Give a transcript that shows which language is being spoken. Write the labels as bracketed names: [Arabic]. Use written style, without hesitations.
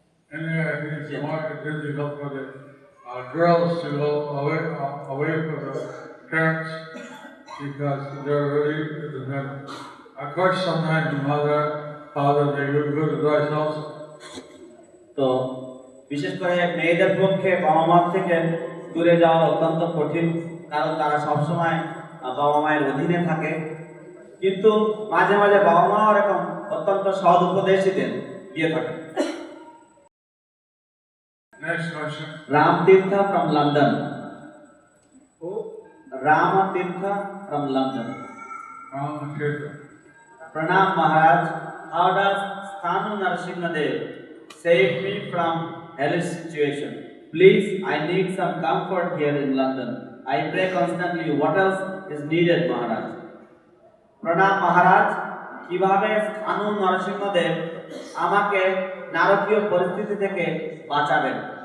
[English] And I think it's more difficult for the girls to go away from the parents because they're really independent. Of course, sometimes the mother, father, they do good advice also. [Bangla] তো বিশেষ করে মেয়েদের পক্ষে বাবা মা থেকে দূরে যাওয়া অত্যন্ত কঠিন, কারণ তারা সবসময় বাবা মায়ের অধীনে থাকে। কিন্তু মাঝে মাঝে বাবা মাও এরকম অত্যন্ত সৎ উপদেশই দেন, দিয়ে থাকে। [English] Next question. Ram Tirtha from London. Who? Rama Tirtha from London. Ramatirtha. Pranam Maharaj, how does Sthanu Narasimhadev save me from hellish situation? Please, I need some comfort here in London. I pray constantly. What else is needed, Maharaj? [Bangla] Pranam Maharaj, কিভাবে স্থানু নরসিংহদেব আমাকে নারকীয় পরিস্থিতি থেকে বাঁচাবেন?